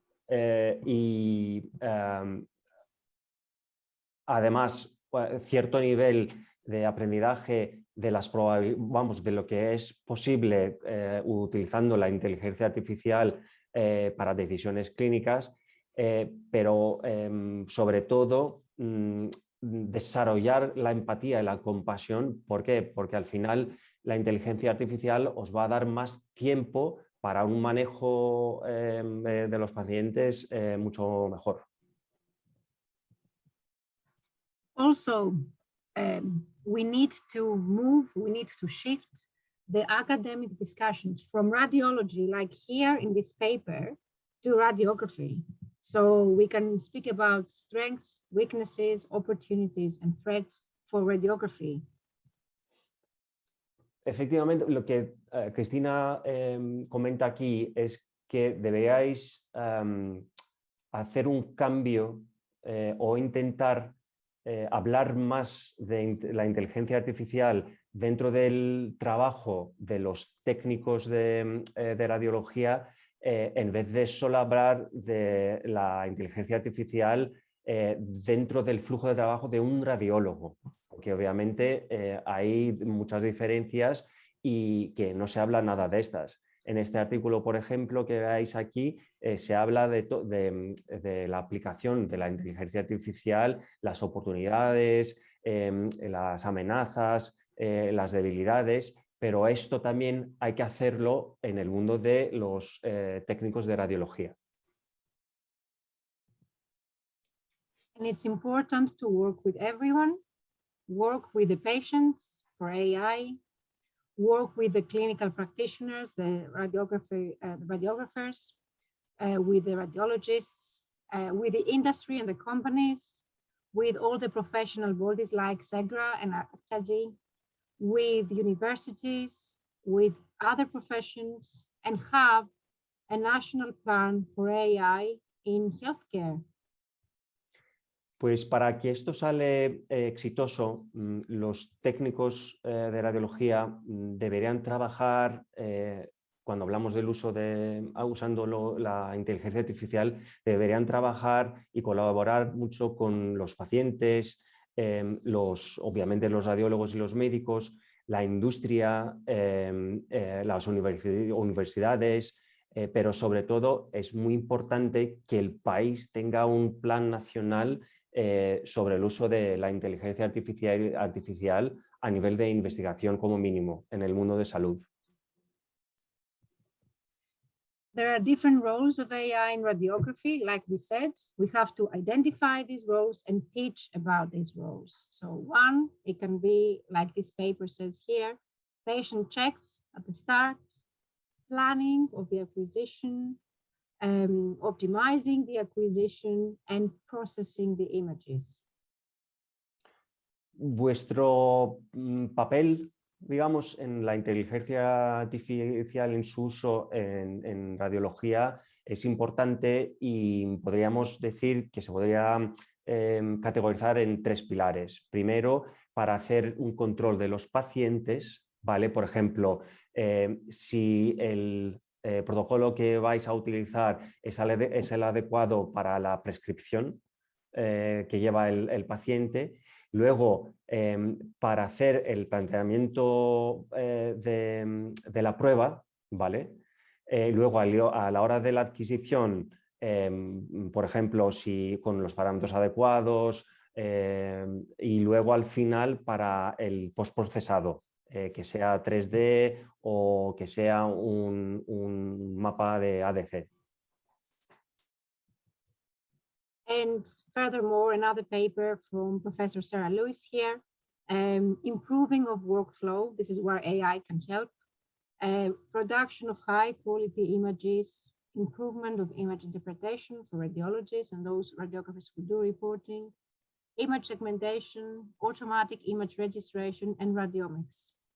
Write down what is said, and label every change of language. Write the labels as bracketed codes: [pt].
[es] Y además cierto nivel de aprendizaje de las de lo que es posible utilizando la inteligencia artificial para decisiones clínicas, pero sobre todo desarrollar la empatía y la compasión. ¿Por qué? Porque al final la inteligencia artificial os va a dar más tiempo para un manejo de los pacientes mucho mejor. [en] Also, we need to shift the academic discussions from radiology, like here in this paper, to radiography. So we can speak about strengths, weaknesses, opportunities, and threats for radiography. [es] Efectivamente, lo que Cristina comenta aquí es que deberíais hacer un cambio o intentar hablar más de la inteligencia artificial dentro del trabajo de los técnicos de radiología, en vez de solo hablar de la inteligencia artificial dentro del flujo de trabajo de un radiólogo, porque obviamente hay muchas diferencias y que no se habla nada de estas. En este artículo, por ejemplo, que veáis aquí, se habla de la aplicación de la inteligencia artificial, las oportunidades, las amenazas, las debilidades, pero esto también hay que hacerlo en el mundo de los técnicos de radiología. [en] And it's important to work with everyone, work with the patients for AI, work with the clinical practitioners, the radiographers, with the radiologists, with the industry and the companies, with all the professional bodies like SEGRA and ACTADI, with universities, with other professions and have a national plan for AI in healthcare? [es] Pues para que esto sale exitoso, los técnicos de radiología deberían trabajar, cuando hablamos del uso usando la inteligencia artificial, deberían trabajar y colaborar mucho con los pacientes, obviamente los radiólogos y los médicos, la industria, las universidades, pero sobre todo es muy importante que el país tenga un plan nacional sobre el uso de la inteligencia artificial a nivel de investigación como mínimo en el mundo de salud. [en] There are different roles of AI in radiography. Like we said, we have to identify these roles and teach about these roles. So one, it can be like this paper says here, patient checks at the start, planning of the acquisition, optimizing the acquisition and processing the images. [es] Vuestro papel, digamos, en la inteligencia artificial en su uso en radiología es importante y podríamos decir que se podría categorizar en 3 pilares. Primero, para hacer un control de los pacientes, ¿vale? Por ejemplo, si el protocolo que vais a utilizar es el adecuado para la prescripción que lleva el paciente. Luego, para hacer el planteamiento de la prueba, ¿vale? Luego, a la hora de la adquisición, por ejemplo, si con los parámetros adecuados, y luego al final para el postprocesado, que sea 3D o que sea un mapa de ADC. [en] And furthermore, another paper from Professor Sarah Lewis here, improving of workflow. This is where AI can help. Production of high quality images, improvement of image interpretation for radiologists and those radiographers who do reporting, image segmentation, automatic image registration, and radiomics.